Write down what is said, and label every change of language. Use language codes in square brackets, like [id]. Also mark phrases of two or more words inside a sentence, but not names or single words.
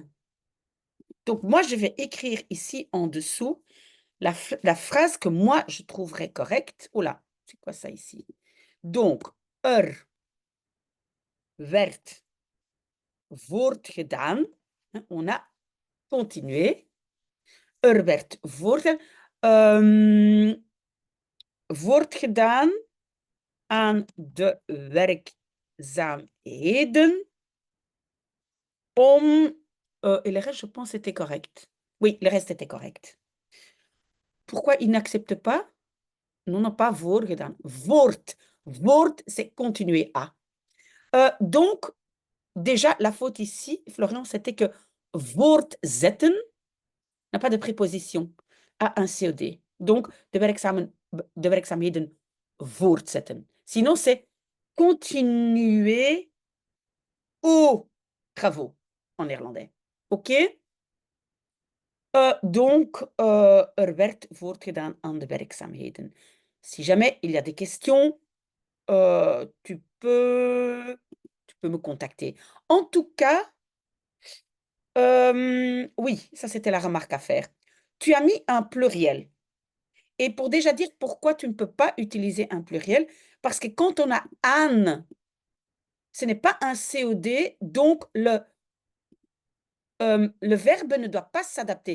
[fr] Donc moi, je vais écrire ici en dessous la phrase que moi je trouverais correcte. Oh là, c'est quoi ça ici? Donc, [nl] werd voortgedaan. [fr] Hein, on a continué. [nl] Werd voortgedaan aan de werkzaamheden om [fr] et le reste, je pense, était correct. Oui, le reste était correct. Pourquoi il n'accepte pas? Non, non, pas voorgedaan. Voort. Voort, c'est continuer à. Donc, déjà, la faute ici, Florian, c'était que voortzetten n'a pas de préposition à un COD. Donc, [nl] de werkzaamheden voortzetten. [fr] Sinon, c'est continuer aux travaux en néerlandais. OK? Donc, [nl] werd voortgedaan aan de werkzaamheden. [fr] Si jamais il y a des questions, tu peux me contacter. En tout cas, oui, ça c'était la remarque à faire. Tu as mis un pluriel. Et pour déjà dire pourquoi tu ne peux pas utiliser un pluriel, parce que quand on a aan, ce n'est pas un COD, donc le verbe ne doit pas s'adapter.